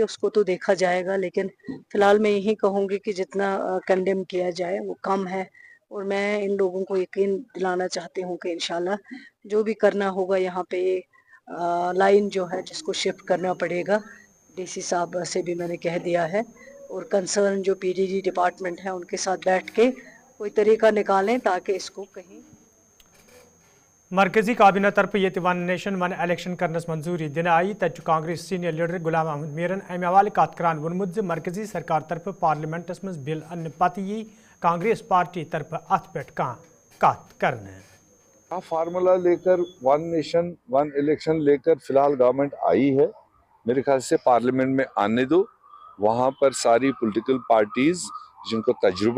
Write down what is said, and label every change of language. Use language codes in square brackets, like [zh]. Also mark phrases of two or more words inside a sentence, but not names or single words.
[ur] اس کو تو دیکھا جائے گا، لیکن فی الحال میں یہی کہوں گی کہ جتنا کنڈیم کیا جائے وہ کم ہے اور میں ان لوگوں کو یقین دلانا چاہتی ہوں کہ انشاءاللہ جو بھی کرنا ہوگا یہاں پہ لائن جو ہے جس کو شفٹ کرنا پڑے گا، ڈی سی صاحب سے بھی میں نے کہہ دیا ہے اور کنسرن جو پی ڈی ڈی ڈپارٹمنٹ ہے ان کے ساتھ بیٹھ کے کوئی طریقہ نکالیں تاکہ اس کو کہیں [ks] مرکزی کابینہ طرف یہ [en] one nation one election [ks] کرنس منظوری دن آئی تت کانگریس [en] senior leader [ks] غلام احمد میرن امہ حوالہ کت کران وونمت مرکزی سرکار طرف پارلیمنٹس مز بل ان پتہ یہ کانگریس پارٹی طرف ات پہ کت کرنے [ur] فارمولا لے کر [en] one nation one election [ur] لے کر فی الحال گورنمنٹ آئی ہے، میرے خیال سے پارلیمنٹ میں آنے دو، وہاں پر ساری [en] political parties [ur] جن کو تجربہ